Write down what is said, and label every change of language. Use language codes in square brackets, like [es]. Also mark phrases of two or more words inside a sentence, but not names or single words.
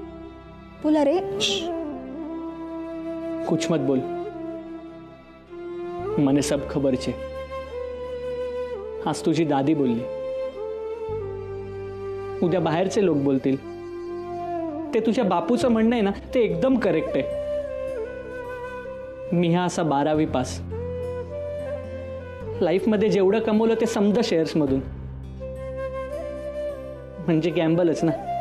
[mr] बोला रे. [hi] कुछ मत बोल, [gu] મને સબ ખબર છે. [mr] आज तुझी दादी बोलली, उद्या बाहेरचे लोक बोलतील. ते तुझ्या बापूचं म्हणणं आहे ना, ते एकदम करेक्ट आहे. मी हा असा 12वी पास. लाईफमध्ये जेवढं कमवलं ते समजा शेअर्स मधून, म्हणजे गॅम्बलच ना.